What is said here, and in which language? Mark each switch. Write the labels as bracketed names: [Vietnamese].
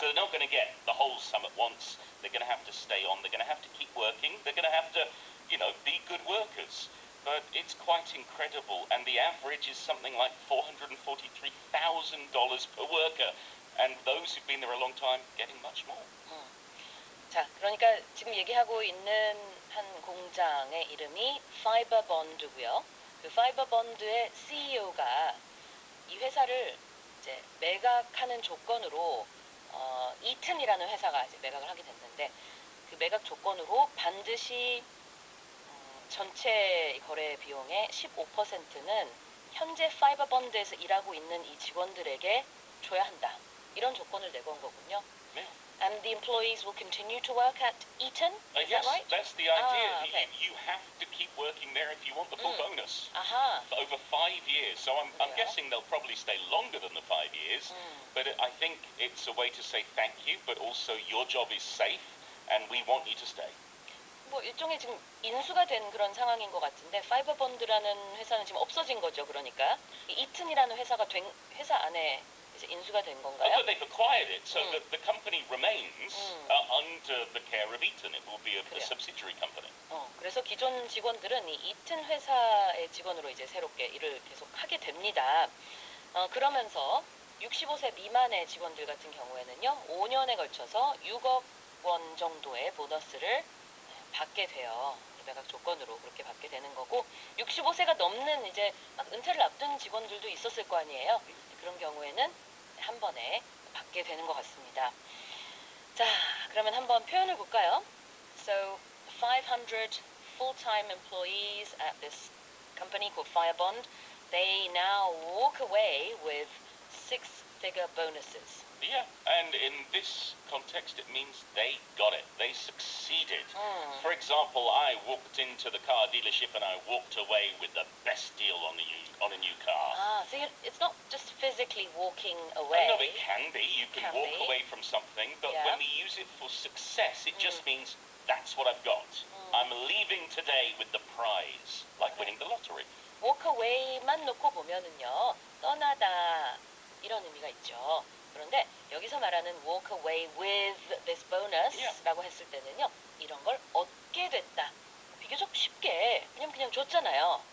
[English] So they're not going to get the whole sum at once. They're going to have to stay on. They're going to have to keep working. They're going to have to, be good workers. But it's quite incredible. And the average is something like $443,000 per worker. And those who've been there a long time getting much more. [Korean] 자, 그러니까 지금 얘기하고 있는 한 공장의 이름이 파이버본드고요. 그 파이버본드의 CEO가 이 회사를 이제 매각하는 조건으로 이튼이라는 회사가 이제 매각을 하게 됐는데 그 매각 조건으로 반드시 전체 거래 비용의 15%는 현재 파이버본드에서 일하고 있는 이 직원들에게 줘야 한다. 이런 조건을 내건 거군요. 네. [English] And the employees will continue to work at Eaton? Is yes, that right? that's the idea. Okay. You have to keep working there if you want the full bonus. Aha. For over 5 years. So I'm [Korean] 그래요? [English] guessing they'll probably stay longer than the 5 years. But I think it's a way to say thank you, but also your job is safe and we want you to stay. [Korean] 뭐 일종의 지금 인수가 된 그런 상황인 것 같은데 파이버본드라는 회사는 지금 없어진 거죠. 그러니까 이 이튼이라는 회사가 회사 안에 이제 인수가 된 건가요? [English] But they've acquired it, so the company remains under the care of Eaton. It will be a subsidiary company. [Korean] 그래서 기존 직원들은 이 이튼 회사의 직원으로 이제 새롭게 일을 계속 하게 됩니다. 그러면서 65세 미만의 직원들 같은 경우에는요, 5년에 걸쳐서 6억 원 정도의 보너스를 받게 돼요. 매각 조건으로 그렇게 받게 되는 거고 65세가 넘는 이제 막 은퇴를 앞둔 직원들도 있었을 거 아니에요. 그런 경우에는 한 번에 받게 되는 것 같습니다. 자, 그러면 한번 표현을 볼까요? [English] So, 500 full-time employees at this company called Firebond, they now walk away with six-figure bonuses. Yeah, and in this context, it means they got it. They succeeded. For example, I walked into the car dealership and I walked away with the best deal on a new car. So it's not just physically walking away. No, it can be. You can walk away from something, but Yeah. when we use it for success, it just means that's what I've got. I'm leaving today with the prize, like winning the lottery. [Korean] walk away만 놓고 보면은요, 떠나다 이런 의미가 있죠. 그런데 여기서 말하는 [English] walk away with this bonus [Korean] 라고 했을 때는요, 이런 걸 얻게 됐다. 비교적 쉽게 그냥 줬잖아요.